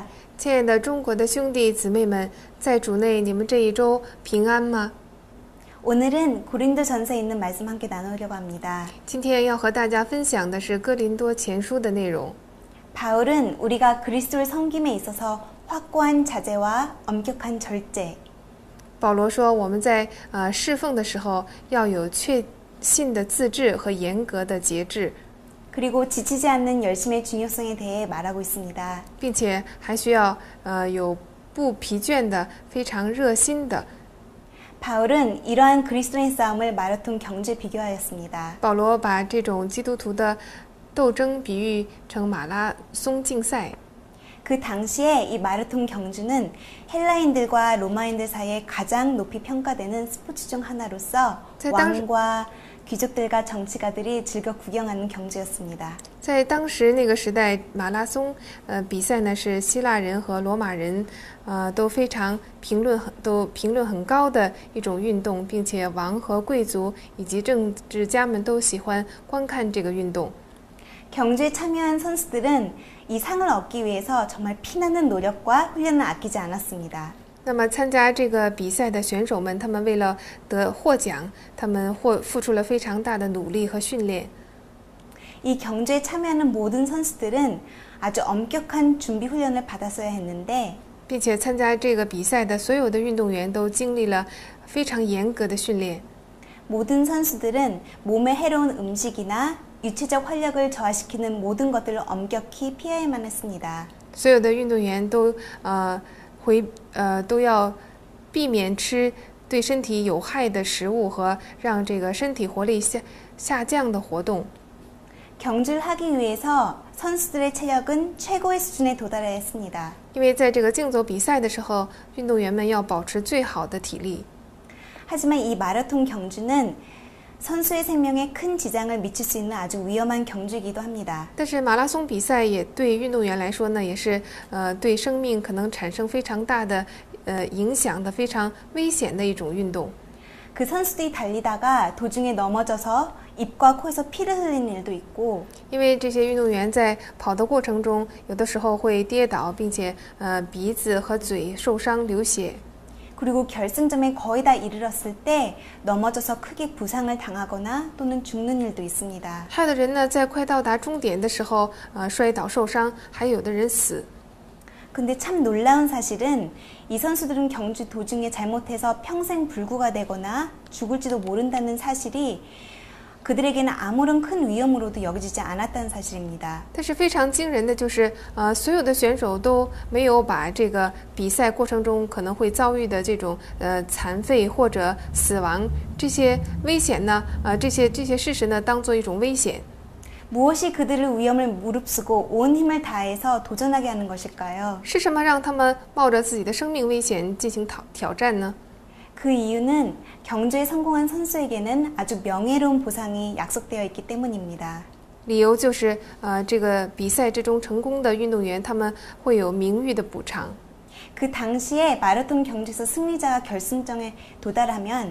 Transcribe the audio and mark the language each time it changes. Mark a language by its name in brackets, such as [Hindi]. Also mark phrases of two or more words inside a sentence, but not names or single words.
[Chinese] 亲爱的中国的兄弟姊妹们，在主内，你们这一周平安吗？ [Korean] 오늘은 고린도전서에 있는 말씀 함께 나누려고 합니다. [Chinese] 今天要和大家分享的是哥林多前书的内容。 [Korean] 바울은 우리가 그리스도를 섬김에 있어서 확고한 자제와 엄격한 절제, [Chinese] 保罗说，我们在侍奉的时候要有确信的自制和严格的节制， [Korean] 그리고 지치지 않는 열심의 중요성에 대해 말하고 있습니다. [Chinese] 并且还需要有不疲倦的、非常热心的。 [Korean] 바울은 이러한 그리스도의 싸움을 마라톤 경주에 비교하였습니다. [Chinese] 保罗把这种基督徒的斗争比喻成马拉松竞赛。 [Korean] 그 당시에 이 마라톤 경주는 헬라인들과 로마인들 사이에 가장 높이 평가되는 스포츠 중 하나로서 왕과 귀족들과 정치가들이 즐겨 구경하는 경주였습니다. [Chinese] 在当时那个时代，马拉松比赛呢是希腊人和罗马人都非常评论很高的一种运动，并且王和贵族以及政治家们都喜欢观看这个运动。 [Korean] 경주에 참여한 선수들은 이 상을 얻기 위해서 정말 피나는 노력과 훈련을 아끼지 않았습니다. [Chinese] 那么参加这个比赛的选手们，他们为了获奖，他们付出了非常大的努力和训练。 [Korean] 이 경주에 참여하는 모든 선수들은 아주 엄격한 준비 훈련을 받았어야 했는데 [Chinese] 并且参加这个比赛的所有的运动员都经历了非常严格的训练。 [Korean] 모든 선수들은 몸에 해로운 음식이나 유체적 활력을 저하시키는 모든 것들을 엄격히 피해야만 했습니다. [Chinese] 所有的运动员都要避免吃对身体有害的食物和让这个身体活力下降的活动。 [Korean] 경주를 하기 위해서 선수들의 체력은 최고의 수준에 도달해야 했습니다. [Chinese] 因为在这个竞走比赛的时候，运动员们要保持最好的体力。 [Korean] 하지만 이 마라톤 경주는 선수의 생명에 큰 지장을 미칠 수 있는 아주 위험한 경주이기도 합니다. [Chinese] 但是马拉松比赛也对运动员来说呢，也是对生命可能产生非常大的影响的非常危险的一种运动。 [Korean] 그 선수들이 달리다가 도중에 넘어져서 입과 코에서 피를 흘리는 일도 있고 [Chinese] 因为这些运动员在跑的过程中，有的时候会跌倒，并且鼻子和嘴受伤流血。 [Korean] 그리고 결승점에 거의 다 이르렀을 때 넘어져서 크게 부상을 당하거나 또는 죽는 일도 있습니다. [Chinese] 还有的人呢，在快到达终点的时候，摔倒受伤，还有的人死。 [Korean] 근데 참 놀라운 사실은 이 선수들은 경주 도중에 잘못해서 평생 불구가 되거나 죽을지도 모른다는 사실이 그들에게는 아무런 큰 위험으로도 여겨지지 않았다는 사실입니다. [Chinese] 但是非常惊人的就是，所有的选手都没有把这个比赛过程中可能会遭遇的这种残废或者死亡这些危险呢，这些事实呢，当做一种危险。 [Korean] 무엇이 그들을 위험을 무릅쓰고 온 힘을 다해서 도전하게 하는 것일까요? [Chinese] 是什么让他们冒着自己的生命危险进行挑战呢？ [Korean] 그 이유는 경주에 성공한 선수에게는 아주 명예로운 보상이 약속되어 있기 때문입니다. [Chinese] 理由就是，这个比赛之中成功的运动员，他们会有名誉的补偿。 [Korean] 그 당시에 마라톤 경주에서 승리자가 결승점에 도달하면